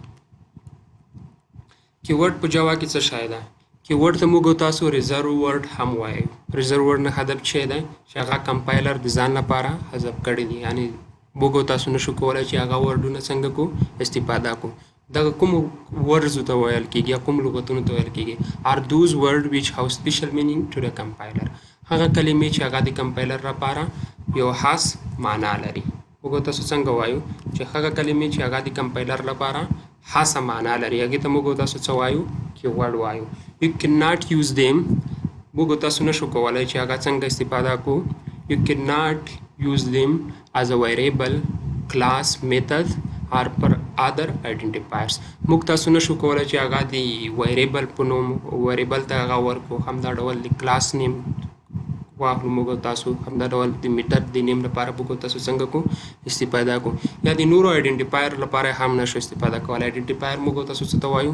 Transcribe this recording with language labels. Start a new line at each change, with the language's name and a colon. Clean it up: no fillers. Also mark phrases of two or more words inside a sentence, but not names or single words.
Pashto: کیورډ په جوا کې څه شی ده؟ کیورډ ته موږ تاسو
English: reserve word
Pashto: هم وایو.
English: reserve word
Pashto: نه هدف څه دی چې هغه کمپایلر د ځان لپاره حذف کړی دي، یعنی موږ تاسو نشو کولای چې هغه ورډونه څنګه کو استفاده کو. دغه کوم ورډز ته ویل کېږي، کوم لغتونو ته ویل کېږي؟
English: are those words which have special meaning to the compiler.
Pashto: هغه کلمې چې هغه د کمپایلر لپاره یو خاص معنا لري. موږ تاسو څنګه وایو چې هغه کلمې چې هغه د کمپایلر لپاره خاصه معنا لري، هغه ته موږ تاسو څه وایو؟ کیورډ وایو.
English: you cannot use them.
Pashto: موږ تاسو نشو کولای چې هغه څنګه استفاده کو.
English: you cannot use them as a variable, class, method or per other identifiers.
Pashto: موږ تاسو نشو کولای چې هغه د ویریبل په نوم ویریبل ته هغه ورکو، همدا ډول د
English: class name
Pashto: واخلو موږ تاسو، همدا ډول د میتھډ د نیم لپاره موږ تاسو څنګه کو استفاده کو، یا د نورو آیډنټیفایر لپاره هم نشو استفاده کولای. آیډنټیفایر موږ تاسو څه ته وایو؟